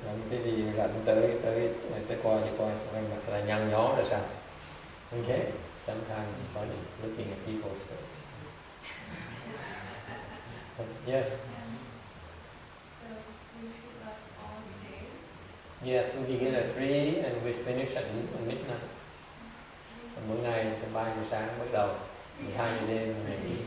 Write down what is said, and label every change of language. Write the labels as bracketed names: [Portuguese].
[Vietnamese] Cái gì rảnh tới coi mặt là nhăn nhó rồi sao? [English] Okay. Sometimes it's funny looking at people's face. Yes. The retreat lasts all day. Yes, we begin at 3 and we finish at midnight. [Vietnamese] Mỗi ngày từ 3 giờ sáng bắt đầu, 12 giờ đêm ngày nghỉ.